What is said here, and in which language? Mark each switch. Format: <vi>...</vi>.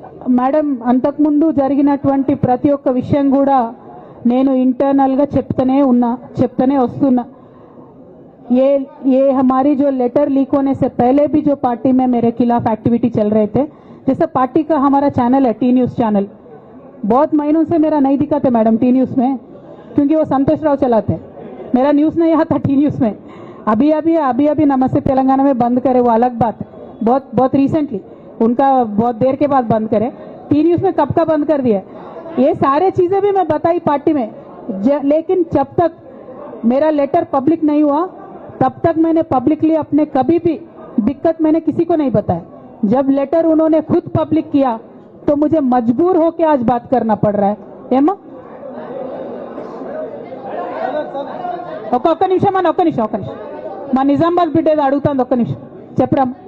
<te>Madam, అంతకుముందు జరిగినటువంటి ప్రతి ఒక్క విషయం కూడా నేను ఇంటర్నల్గా చెప్తూనే వస్తున్నా.</te> <hi>ये हमारी जो लेटर लीक होने से पहले भी जो पार्टी में मेरे खिलाफ एक्टिविटी चल रहे थे, जैसे पार्टी का हमारा चैनल है टी न्यूज़ चैनल, बहुत महीनों से मेरा नहीं दिखाते मैडम टी न्यूज़ में, क्योंकि वो संतोष राव चलाते हैं. मेरा न्यूज़ नहीं आता टी न्यूज़ में. अभी नमस्ते तेलंगाना में बंद करे, वो अलग बात है. बहुत रिसेंटली उनका बहुत देर के बाद बंद करे. टी न्यूज़ में कब का बंद कर दिया. ये सारे चीजें भी मैं बताई पार्टी में, लेकिन जब तक मेरा लेटर पब्लिक नहीं हुआ तब तक मैंने पब्लिकली अपने कभी भी दिक्कत मैंने किसी को नहीं बताया. जब लेटर उन्होंने खुद पब्लिक किया तो मुझे मजबूर होकर आज बात करना पड़ रहा है.</hi> <te>ఏమా ఒక్క నిమిషం అన్న, ఒక్క నిమిషం మా నిజామాబాద్ బిడ్డ ఏదో అడుగుతుంది, ఒక్క నిమిషం చెప్పరా.</te>